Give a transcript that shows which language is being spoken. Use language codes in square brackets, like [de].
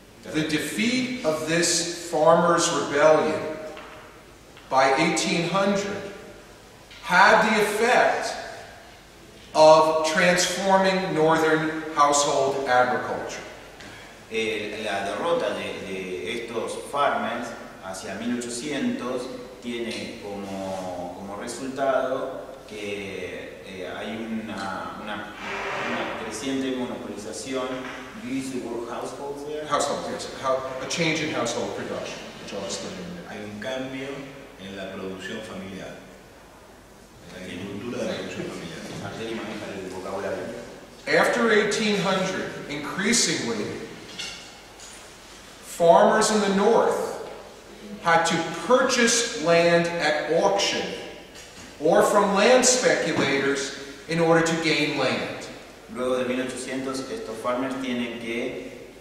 [en] The defeat of this farmers' rebellion by 1800 had the effect of transforming northern household agriculture. [es] La derrota de estos farmers hacia 1800 tiene como resultado que hay una creciente monopolización. [en] You use the word households there? Households, yes. A change in household production, which I'll explain in a minute. [es] Hay un cambio en la producción familiar, en la agricultura de la producción familiar. Arteli maneja el vocabulario. [en] After 1800, increasingly, farmers in the north had to purchase land at auction or from land speculators in order to gain land. [es] Luego de 1800, estos farmers tienen que